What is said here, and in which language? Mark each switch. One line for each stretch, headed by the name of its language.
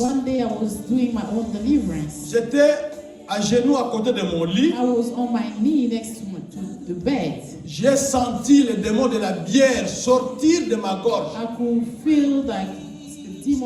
English: One day I was doing my own deliverance.
French: J'étais à genoux à côté de mon lit.
English: I was on my knee next to the bed.
French: J'ai senti le démon de la bière sortir de ma gorge.
English: I could feel like the demon.